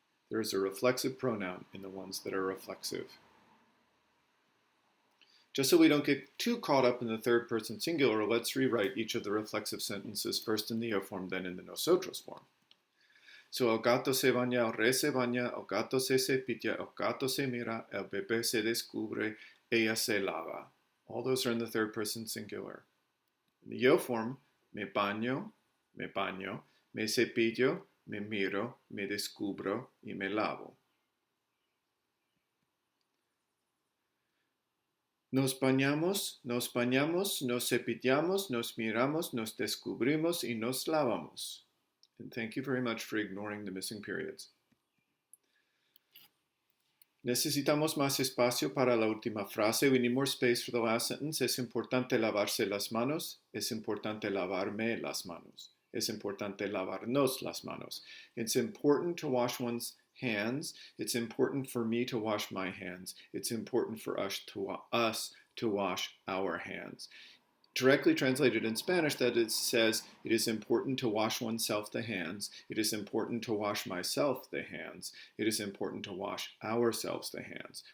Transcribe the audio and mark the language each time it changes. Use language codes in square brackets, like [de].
[en] There is a reflexive pronoun in the ones that are reflexive. Just so we don't get too caught up in the third person singular, let's rewrite each of the reflexive sentences first in the yo form, then in the nosotros form. [es] So el gato se baña, el rey se baña, el gato se cepilla, el gato se mira, el bebé se descubre, ella se lava. [en] All those are in the third person singular. [es] In the yo form, me baño, me cepillo, me miro, me descubro, y me lavo. Nos bañamos, nos cepillamos, nos miramos, nos descubrimos, y nos lavamos. [en] And thank you very much for ignoring the missing periods. [es] Necesitamos más espacio para la última frase. [en] We need more space for the last sentence. [es] Es importante lavarse las manos. Es importante lavarme las manos. Es importante lavarnos las manos. [en] It's important to wash one's hands. It's important for me to wash my hands. It's important for us to wash our hands. Directly translated in Spanish, that it says, it is important to wash oneself the hands. It is important to wash myself the hands. It is important to wash ourselves the hands.